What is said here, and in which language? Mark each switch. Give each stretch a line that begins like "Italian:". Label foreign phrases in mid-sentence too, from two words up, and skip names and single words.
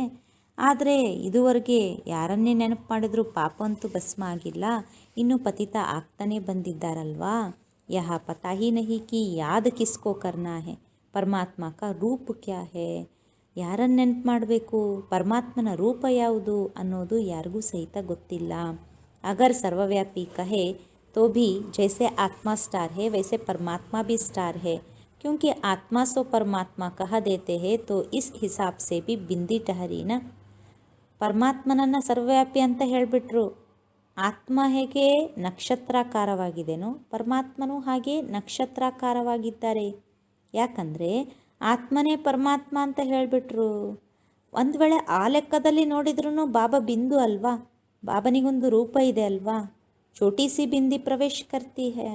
Kannada: ಆದರೆ ಇದುವರೆಗೆ ಯಾರನ್ನೇ ನೆನಪು ಮಾಡಿದ್ರು ಪಾಪ ಅಂತೂ ಭಸ್ಮ ಆಗಿಲ್ಲ, ಇನ್ನೂ ಪತಿತ ಆಗ್ತಾನೆ ಬಂದಿದ್ದಾರಲ್ವಾ.
Hindi: यह पता ही नहीं कि याद किसको करना है, परमात्मा का रूप क्या है.
Kannada: ಯಾರನ್ನು ನೆನಪು ಮಾಡಬೇಕು, ಪರಮಾತ್ಮನ ರೂಪ ಯಾವುದು ಅನ್ನೋದು ಯಾರಿಗೂ ಸಹಿತ ಗೊತ್ತಿಲ್ಲ.
Hindi: अगर सर्वव्यापी कहे तो भी जैसे आत्मा स्टार है वैसे परमात्मा भी स्टार है, क्योंकि आत्मा सो परमात्मा कह देते हैं तो इस हिसाब से भी बिंदी ठहरी ना.
Kannada: ಪರಮಾತ್ಮನನ್ನು ಸರ್ವವ್ಯಾಪಿ ಅಂತ ಹೇಳಿಬಿಟ್ರು. ಆತ್ಮ ಹೇಗೆ ನಕ್ಷತ್ರಾಕಾರವಾಗಿದೆನೋ ಪರಮಾತ್ಮನೂ ಹಾಗೆ ನಕ್ಷತ್ರಾಕಾರವಾಗಿದ್ದಾರೆ. ಯಾಕಂದರೆ ಆತ್ಮನೇ ಪರಮಾತ್ಮ ಅಂತ ಹೇಳಿಬಿಟ್ರು. ಒಂದು ವೇಳೆ ಆ ಲೆಕ್ಕದಲ್ಲಿ ನೋಡಿದ್ರೂ ಬಾಬಾ ಬಿಂದು ಅಲ್ವಾ, ಬಾಬನಿಗೊಂದು ರೂಪ ಇದೆ ಅಲ್ವಾ,
Hindi: छोटी सी बिंदी प्रवेश करती है.